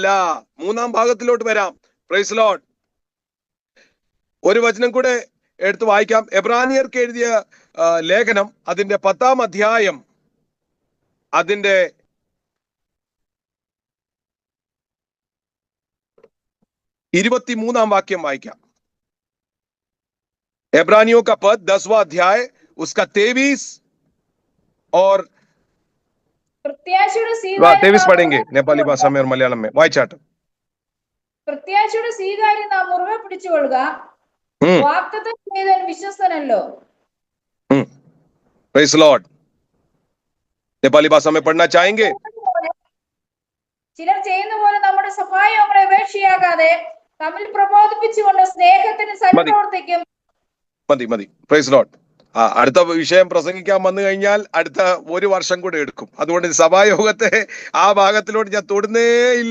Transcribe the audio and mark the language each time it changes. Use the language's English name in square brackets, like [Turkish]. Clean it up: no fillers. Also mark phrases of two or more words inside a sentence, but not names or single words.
[Malayalam] മൂന്നാം ഭാഗത്തിലോട്ട് വരാം. [English] Praise Lord. [Malayalam] ഒരു വചനം കൂടെ എടുത്ത് വായിക്കാം. എബ്രാനിയർക്ക് എഴുതിയ ലേഖനം അതിന്റെ 10-ാം അധ്യായം അതിന്റെ 23-ാം വാക്യം വായിക്കാം. [Hindi] एब्रानियों का पद 10वां अध्याय उसका 23 और [Malayalam] പ്രത്യാശയുടെ [Hindi] 23 पढ़ेंगे नेपाली भाषा में और मलयालम में. वाइचाट. [Malayalam] പ്രത്യാശയുടെ സ്വീകാര്യം നാം മുറുകെ പിടിച്ചുകൊള്ളുക. വാഗ്ദത്തം ചെയ്തവൻ വിശ്വസ്തനല്ലോ. [English] Praise Lord. [Hindi] नेपाली भाषा में पढ़ना चाहेंगे? [Malayalam] ചിലർ ചെയ്യുന്ന പോലെ നമ്മുടെ സഹായങ്ങളെ ഉപേക്ഷയാകാതെ തമ്മിൽ പ്രബോധിപ്പിച്ചുകൊണ്ട് സ്നേഹത്തിന് സൽപ്രവർത്തിക്കും. മതി മതി. [English] Praise Lord. [Malayalam] അടുത്ത വിഷയം പ്രസംഗിക്കാൻ വന്നു കഴിഞ്ഞാൽ അടുത്ത ഒരു വർഷം കൂടെ എടുക്കും. അതുകൊണ്ട് സഭായോഗത്തെ ആ ഭാഗത്തിലോട്ട് ഞാൻ തൊടുന്നേ ഇല്ല.